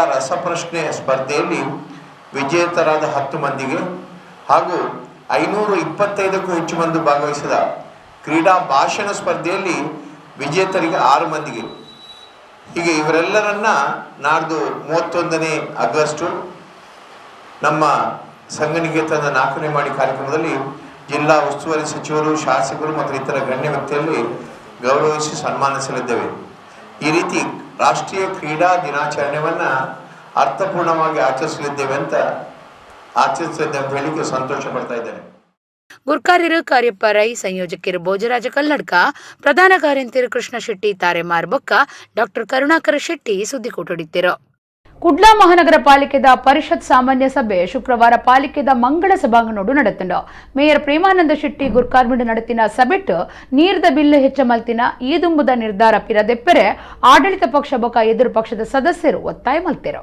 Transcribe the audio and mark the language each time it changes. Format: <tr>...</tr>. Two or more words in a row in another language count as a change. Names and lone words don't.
<kn>ರಸಪ್ರಶ್ನೆ ಸ್ಪರ್ಧೆಯಲ್ಲಿ ವಿಜೇತರಾದ 10 ಮಂದಿಗೆ ಹಾಗೂ 525ಕ್ಕೂ ಹೆಚ್ಚು ಮಂದಿ ಭಾಗವಹಿಸಿದ ಕ್ರೀಡಾ ಭಾಷಣ ಸ್ಪರ್ಧೆಯಲ್ಲಿ ವಿಜೇತರಿಗೆ 6 ಮಂದಿಗೆ, ಹೀಗೆ ಇವರೆಲ್ಲರನ್ನ ನಾಡ್ದು 31ನೇ ಆಗಸ್ಟು ನಮ್ಮ ಸಂಘನಿಕೇತನದ 4ನೇ ಮಾಡಿ ಕಾರ್ಯಕ್ರಮದಲ್ಲಿ ಜಿಲ್ಲಾ ಉಸ್ತುವಾರಿ ಸಚಿವರು, ಶಾಸಕರು ಮತ್ತು ಇತರ ಗಣ್ಯ ವ್ಯಕ್ತಿಯಲ್ಲಿ ಗೌರವಿಸಿ ಸನ್ಮಾನಿಸಲಿದ್ದೇವೆ. ಈ ರೀತಿ ರಾಷ್ಟ್ರೀಯ ಕ್ರೀಡಾ ದಿನಾಚರಣೆಯನ್ನು ಅರ್ಥಪೂರ್ಣವಾಗಿ ಆಚರಿಸಲಿದ್ದೇವೆ ಅಂತ ಹೇಳಿಕೆ ಸಂತೋಷ ಪಡ್ತಾ ಇದ್ದೇನೆ.</kn> <tcy>ಗುರ್ಕಾರ್ಯರು ಕಾರ್ಯಪ್ಪ ರೈ, ಸಂಯೋಜಕರು ಭೋಜರಾಜ ಕಲ್ಲಡ್ಕ, ಪ್ರಧಾನ ಕಾರ್ಯಂತರು ಕೃಷ್ಣ ಶೆಟ್ಟಿ ತಾರೆಮಾರ್ ಬೊಕ್ಕ ಡಾಕ್ಟರ್ ಕರುಣಾಕರ ಶೆಟ್ಟಿ ಸುದ್ದಿಗೋಟೊಡಿತ್ತಿರು. ಕುಡ್ಲಾ ಮಹಾನಗರ ಪಾಲಿಕೆದ ಪರಿಷತ್ ಸಾಮಾನ್ಯ ಸಭೆ ಶುಕ್ರವಾರ ಪಾಲಿಕೆದ ಮಂಗಳ ಸಭಾಂಗಣೋಡು ನಡೆತಂಡು ಮೇಯರ್ ಪ್ರೇಮಾನಂದ ಶೆಟ್ಟಿ ಗುರ್ಕಾರ್ಮಿಂಡ್ ನಡೆತಿನ ಸಭೆಟ್ ನೀರ್ದ ಬಿಲ್ ಹೆಚ್ಚ ಮಲ್ತಿನ ಈದುಂಬುದ ನಿರ್ಧಾರ ಪಿರದೆಪ್ಪರೆ ಆಡಳಿತ ಪಕ್ಷ ಬೊಕ ಎದುರು ಪಕ್ಷದ ಸದಸ್ಯರು ಒತ್ತಾಯ ಮಲ್ತೆರು.</tcy>